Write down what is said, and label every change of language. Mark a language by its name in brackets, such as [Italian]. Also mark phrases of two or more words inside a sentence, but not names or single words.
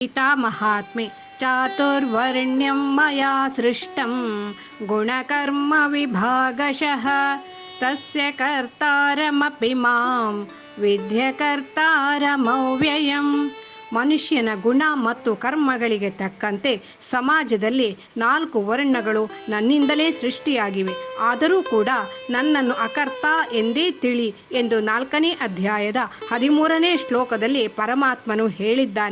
[Sanskrit] गीता महात्म्ये चातुर्वर्ण्यं मया सृष्टं गुणकर्म विभागशः तस्य कर्तारमपि मां ವಿದ್ಯಕರ್ತಾರಮವ್ಯಯಂ. [Kannada] ಮನುಷ್ಯನ ಗುಣ ಮತ್ತು ಕರ್ಮಗಳಿಗೆ ತಕ್ಕಂತೆ ಸಮಾಜದಲ್ಲಿ 4 ವರ್ಣಗಳು ನನ್ನಿಂದಲೇ ಸೃಷ್ಟಿಯಾಗಿವೆ. ಆದರೂ ಕೂಡ ನನ್ನನ್ನು ಅಕರ್ತ ಎಂದೇ ತಿಳಿ ಎಂದು 4ನೇ ಅಧ್ಯಾಯದ 13ನೇ ಶ್ಲೋಕದಲ್ಲಿ ಪರಮಾತ್ಮನು ಹೇಳಿದ್ದಾನೆ.